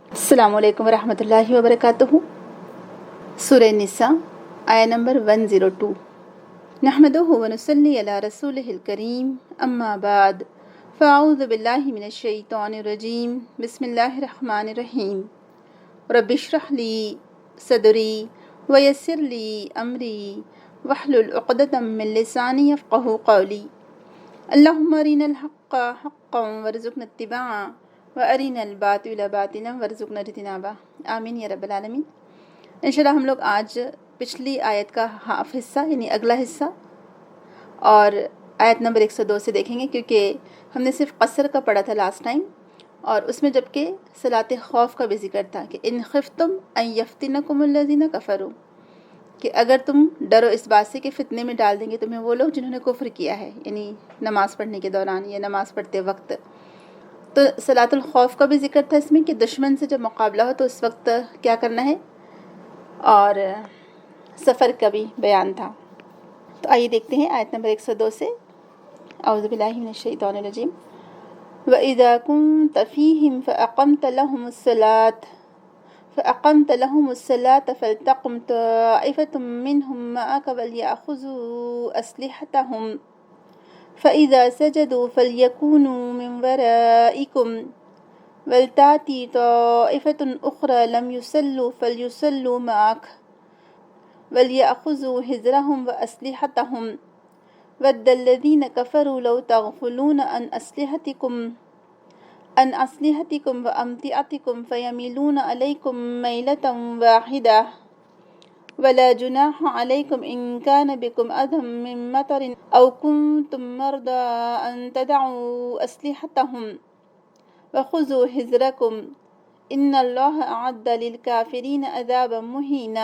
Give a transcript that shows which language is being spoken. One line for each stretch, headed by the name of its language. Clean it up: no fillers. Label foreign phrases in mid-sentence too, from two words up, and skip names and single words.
Arabic: السلام عليكم ورحمة الله وبركاته.
Urdu: سورہ نساء آیت نمبر 102.
Arabic: نحمده ونصلي على رسوله الكريم، أما بعد، فأعوذ بالله من الشيطان الرجيم، بسم الله الرحمن الرحيم. رب اشرح لي صدري ويسر لي أمري واحلل عقدة من لساني يفقهوا قولي. اللهم أرنا الحق حقا وارزقنا اتباعه وأرنا الباطل باطلا وارزقنا اجتنابه. آمين يا رب العالمين.
Urdu: ان شاء اللہ ہم لوگ آج پچھلی آیت کا ہاف حصہ یعنی اگلا حصہ اور آیت نمبر 102 سے دیکھیں گے، کیونکہ ہم نے صرف قصر کا پڑھا تھا
English: last time,
Urdu: اور اس میں جبکہ صلاۃ خوف کا بھی ذکر تھا کہ
Arabic: إن خفتم أن يفتنكم الذين كفروا,
Urdu: کہ اگر تم ڈرو اس بات سے کہ فتنے میں ڈال دیں گے تمہیں وہ لوگ جنہوں نے کفر کیا ہے، یعنی نماز پڑھنے کے دوران یا نماز پڑھتے وقت. تو صلاۃ الخوف کا بھی ذکر تھا اس میں کہ دشمن سے جب مقابلہ ہو تو اس وقت کیا کرنا ہے، اور سفر کا بھی بیان تھا. تو آئیے دیکھتے ہیں آیت نمبر 102 سے.
Arabic: أعوذ بالله من الشيطان الرجيم. وإذا كنت فيهم فأقمت لهم الصلاة فلتقم طائفة منهم معك وليأخذوا أسلحتهم فإذا سجدوا فليكونوا من ورائكم ولتأت طائفة أخرى لم يصلوا فليصلوا معك وليأخذوا حذرهم وأسلحتهم ود الذين كفروا لو تغفلون عن أسلحتكم وأمتعتكم فيميلون عليكم ميلة واحدة ولا جناح عليكم إن كان بكم أذى من مطر أو كنتم مرضى أن تضعوا أسلحتكم وخذوا حذركم إن الله أعد للكافرين عذابا مهينا.